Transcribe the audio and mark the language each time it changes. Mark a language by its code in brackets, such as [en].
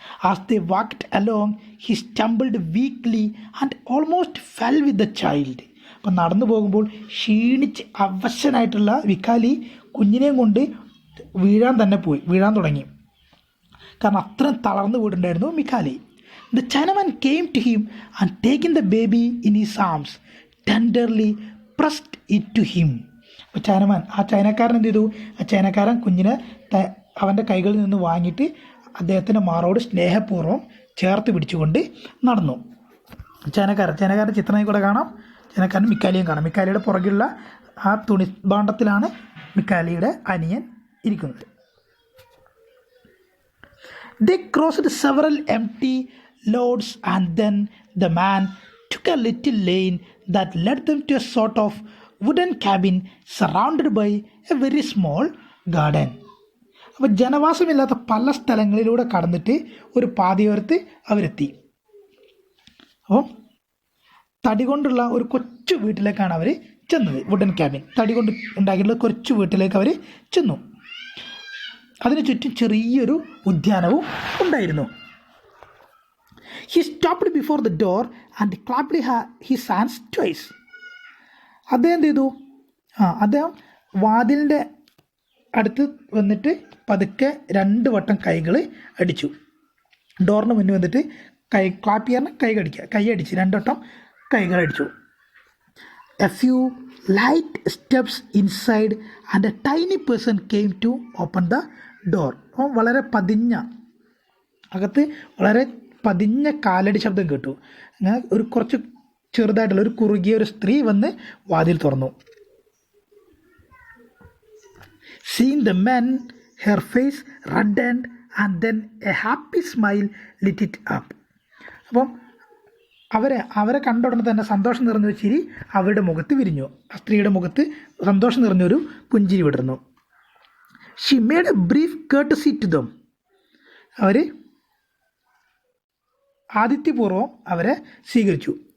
[en] As they walked along he stumbled weakly and almost fell with the child. [ml] അപ്പം നടന്നു പോകുമ്പോൾ ക്ഷീണിച്ച് അവശനായിട്ടുള്ള മിക്കാലി കുഞ്ഞിനെയും കൊണ്ട് വീഴാൻ തുടങ്ങി. കാരണം അത്രയും തളർന്നു വീടുണ്ടായിരുന്നു മിക്കാലി. [en] The Chinaman came to him and taking the baby in his arms, tenderly pressed it to him. [ml] അപ്പോൾ ചൈനക്കാരൻ എന്ത് ചെയ്തു? ചൈനക്കാരൻ കുഞ്ഞിനെ അവൻ്റെ കൈകളിൽ നിന്ന് വാങ്ങിയിട്ട് അദ്ദേഹത്തിൻ്റെ മാറോട് സ്നേഹപൂർവ്വം ചേർത്ത് പിടിച്ചുകൊണ്ട് നടന്നു. ചൈനക്കാരൻ്റെ ചിത്രത്തിൽ കൂടെ കാണാം. ചൈനക്കാരൻ മിക്കാലിയും കാണാം. മിക്കാലിയുടെ പുറകിലുള്ള ആ തുണിഭാണ്ഡത്തിലാണ് മിക്കാലിയുടെ അനിയൻ ഇരിക്കുന്നത്. [en] They crossed several empty loads and then the man took a little lane that led them to a sort of wooden cabin surrounded by a very small garden. [ml] അപ്പോൾ ജനവാസമില്ലാത്ത പല സ്ഥലങ്ങളിലൂടെ കടന്നിട്ട് ഒരു പാതയോരത്ത് അവരെത്തി. അപ്പോൾ തടി കൊണ്ടുള്ള ഒരു കൊച്ചു വീട്ടിലേക്കാണ് അവർ ചെന്നത്. വുഡൻ ക്യാബിൻ, തടി കൊണ്ട് ഉണ്ടാക്കിയിട്ടുള്ള കൊച്ചു വീട്ടിലേക്ക് അവർ ചെന്നു. അതിന് ചുറ്റും ചെറിയൊരു ഉദ്യാനവും ഉണ്ടായിരുന്നു. [en] He stopped before the door and clapped his hands twice. [ml] അദ്ദേഹം എന്ത് ചെയ്തു? അദ്ദേഹം വാതിലിൻ്റെ അടുത്ത് വന്നിട്ട് പതുക്കെ 2 വട്ടം കൈകൾ അടിച്ചു. ഡോറിന് മുന്നിൽ വന്നിട്ട് ക്ലാപ്പ് ചെയ്യാൻ കൈ അടിച്ച് 2 വട്ടം കൈകൾ അടിച്ചു. [en] A few light steps inside and a tiny person came to open the door. [ml] അപ്പോൾ വളരെ പതിഞ്ഞ അകത്ത് വളരെ പതിഞ്ഞ കാലടി ശബ്ദം കേട്ടു. അങ്ങനെ ഒരു കുറച്ച് ചെറുതായിട്ടുള്ള ഒരു കുറുകിയ ഒരു സ്ത്രീ വന്ന് വാതിൽ തുറന്നു. [en] Seeing the man, her face reddened and then a happy smile lit it up. [ml] അപ്പം അവരെ കണ്ട ഉടനെ തന്നെ സന്തോഷം നിറഞ്ഞൊരു ചിരി അവരുടെ മുഖത്ത് വിരിഞ്ഞു. ആ സ്ത്രീയുടെ മുഖത്ത് സന്തോഷം നിറഞ്ഞൊരു പുഞ്ചിരി വിടർന്നു. [en] She made a brief courtesy to them. [ml] അവർ ആതിഥ്യപൂർവ്വം അവരെ സ്വീകരിച്ചു.